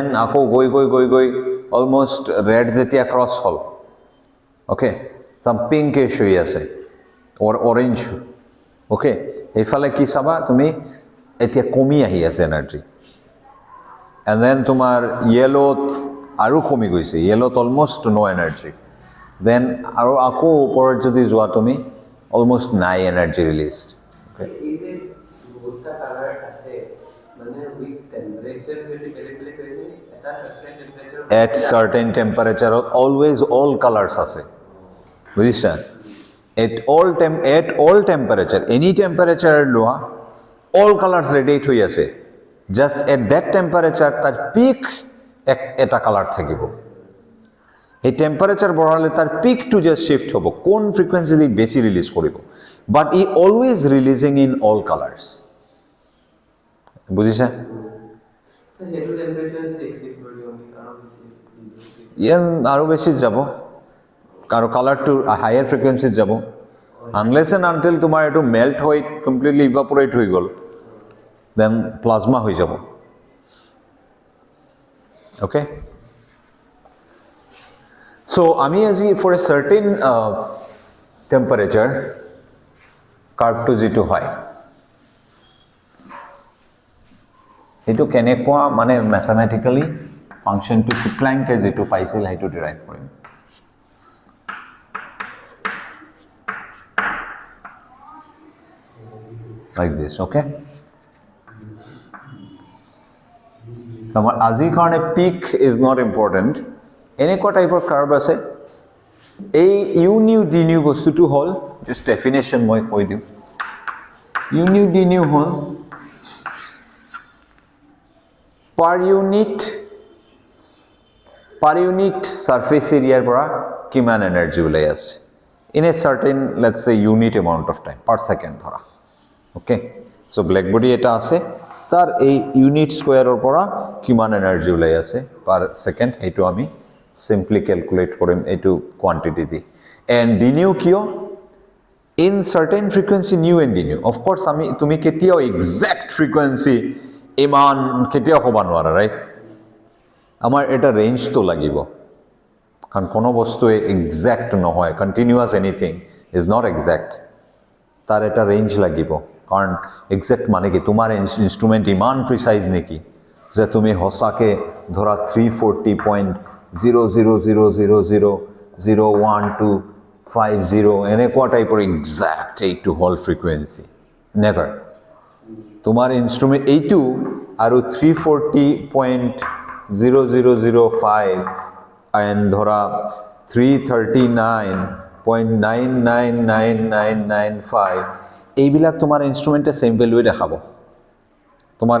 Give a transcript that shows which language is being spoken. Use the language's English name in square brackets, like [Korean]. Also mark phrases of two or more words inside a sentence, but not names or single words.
[Assamese] আকৌ গৈ অলমষ্ট ৰেড যেতিয়া ক্ৰছ হ'ল ওকে চাম পিংকিছ হৈ আছে অৰেঞ্জ ওকে এইফালে কি চাবা তুমি এতিয়া কমি আহি আছে [English] energy and then [Assamese] তোমাৰ য়েলোত আৰু কমি গৈছে য়েলোত [English] almost no energy then [Assamese] আৰু আকৌ ওপৰত যদি যোৱা তুমি অলমষ্ট নাই এনাৰ্জি ৰিলিজড এই যে বহুতটা কালাৰ আছে মানে [English] with temperature [Assamese] যদি কেলিকুলেট কৰিছে এটা টেম্পাৰেচাৰ [English] at certain temperature always all colors [Assamese] আছে বুজিছা [English] at all temperature any temperature লোৱা all colors radiate [Assamese] হৈ আছে [English] just at that temperature তাৰ peak [Assamese] এটা কালার থাকিব এই টেম্পারেচার বঢ়ালে তাৰ পিকটো জাস্ট শিফট হ'ব কোন ফ্ৰিকুৱেন্সি দি বেছি ৰিলিজ কৰিব [English] but it always releasing in all colors বুজিছা [Assamese] হেটো [English] temperature exceed [Assamese] কৰি আমি আৰু বেছি যাব আৰু কালাৰটো হায়াৰ ফ্ৰিকুৱেন্সিত যাব [English] unless and until [Assamese] তোমাৰ এইটো মেল্ট হৈ [English] completely evaporate [Assamese] হৈ গ'ল [English] then plasma [Assamese] হৈ যাব ওকে So, আমি আজি [English] for a certain temperature curve to [Assamese] যিটো হয় এইটো কেনেকুৱা মানে [English] mathematically function to Planck [Assamese] যিটো পাইছিল সেইটো derive কৰিম [English] like this okay [Assamese] আমাৰ আজিৰ কাৰণে [English] peak is not important [Assamese] এনেকুৱা টাইপৰ কাৰ্ভ আছে এই [English] u nu d nu [Assamese] বস্তুটো হ'ল [English] just definition [Assamese] মই কৈ দিওঁ [English] u nu d nu [Assamese] হ'ল [English] per unit surface area [Assamese] পৰা কিমান এনাৰ্জি ওলাই আছে [English] in a certain let's say unit amount of time per second [Assamese] ধৰা [English] okay so black body [Assamese] এটা আছে তাৰ এই [English] unit square [Assamese] পৰা কিমান এনাৰ্জি ওলাই আছে [English] per second [Assamese] এইটো আমি [English] simply calculate [Assamese] কৰিম এইটো quantity দি [English] and d nu [Assamese] কিয় [English] in certain frequency nu and d nu of course [Assamese] আমি তুমি কেতিয়াও [English] exact frequency [Assamese] ইমান কেতিয়াও ক'ব নোৱাৰা ৰাইট আমাৰ এটা ৰেঞ্জ তো লাগিব কাৰণ কোনো বস্তু exact নহয় [English] continuous anything is not exact [Assamese] তাৰ এটা ৰেঞ্জ লাগিব কাৰণ exact মানে কি তোমাৰ ইনস্ট্ৰুমেন্ট ইমান প্ৰিসাইজ নেকি যে তুমি হসাকে ধৰা 340.000000150 এনেকুৱা টাইপৰ এক্সাক্ট এইটো হল [English] frequency never [Assamese] তোমাৰ ইনস্ট্ৰুমেন্ট এইটো আৰু 340.0005 এণ্ড ধৰা 339.999995 এইবিলাক তোমাৰ ইনস্ট্ৰুমেন্টে [English] same value [Assamese] দেখাব তোমাৰ